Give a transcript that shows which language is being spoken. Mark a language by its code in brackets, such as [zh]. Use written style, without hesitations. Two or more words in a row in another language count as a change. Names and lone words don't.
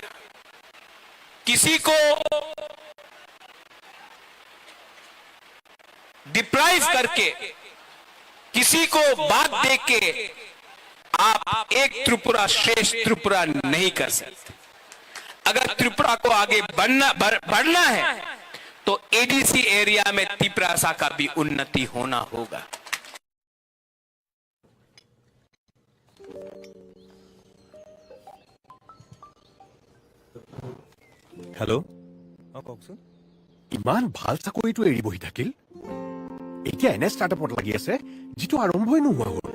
[hi] किसी को डिप्राइव करके, किसी को बात दे के आप एक त्रिपुरा श्रेष्ठ त्रिपुरा नहीं कर सकते। अगर त्रिपुरा को आगे बढ़ना है तो [en] ADC area [hi] में तिपरासा का भी उन्नति होना होगा। [as] হেল্ল', কওকচোন। ইমান ভাল চাকৰিটো এৰি বহি থাকিল, এতিয়া এনে ষ্টাৰ্টআপত লাগি আছে যিটো আৰম্ভই নোহোৱা হ'ল।